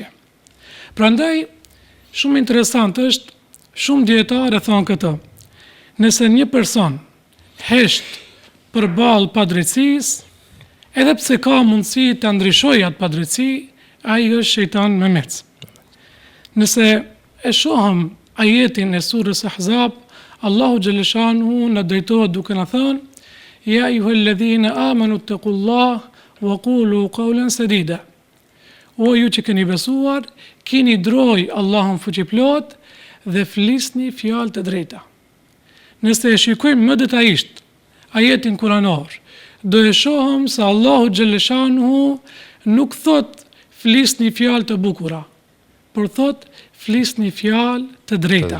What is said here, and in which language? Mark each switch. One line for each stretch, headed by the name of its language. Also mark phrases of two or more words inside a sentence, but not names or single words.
Albanian: Prandaj, shumë interesant është, shumë dietarë thonë këtë: nëse një person hesht përballë padrejtësisë, edhe pse ka mundësi të ndryshojë atë padrejtësi, ai është shejtan me mec. Nëse e shohëm ajetin e surës Ahzab, Allahu xhaleshanuhu na drejtohet duke na thënë:
Arabic: يا أيها الذين آمنوا اتقوا الله وقولوا قولا سديدا.
Albanian: O ju që keni besuar, keni droj Allahun fuqiplot dhe flisni fjalë të drejta. Nëse e shikojmë më detajisht ajetin kuranor, do e shohëm se Allahu xhaleshanuhu nuk thot flisni fjalë të bukura, por thot flisni fjalë të drejta.